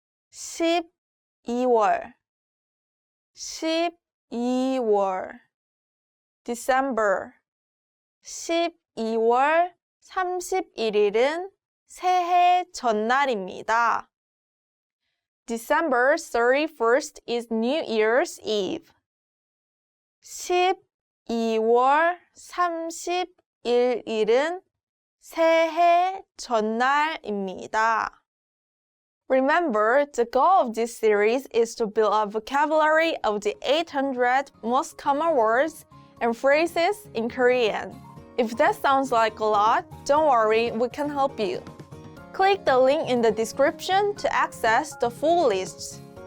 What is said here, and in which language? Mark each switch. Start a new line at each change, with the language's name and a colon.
Korean: 12월, 12월, December. 12월 31일은 새해 전날입니다.
English: December 31st is New Year's Eve.
Korean: 12월 31일은 새해 전날입니다.
English: Remember, the goal of this series is to build a vocabulary of the 800 most common words and phrases in Korean. If that sounds like a lot, don't worry, we can help you. Click the link in the description to access the full list.